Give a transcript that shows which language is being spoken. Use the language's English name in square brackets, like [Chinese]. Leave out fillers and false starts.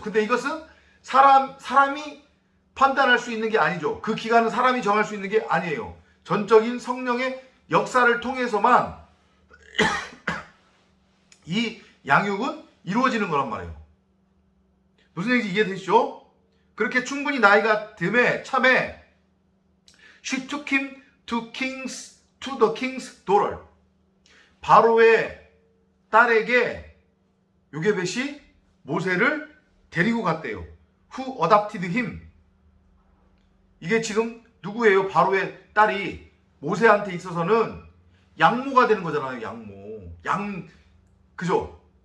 [Korean] 근데 이것은 사람이 판단할 수 있는 게 아니죠. 그 기간은 사람이 정할 수 있는 게 아니에요. 전적인 성령의 역사를 통해서만 이 양육은 이루어지는 거란 말이에요. 무슨 얘기인지 이해되시죠? 그렇게 충분히 나이가 듦에 참에 [English] she took him to the king's daughter. [Korean] 바로의 딸에게 요게벳이 모세를 데리고 갔대요. [English] Who adopted him? [Korean] 이게 지금 누구예요? 바로의 딸이 모세한테 있어서는 양모가 되는 거잖아요. 양모. 그죠?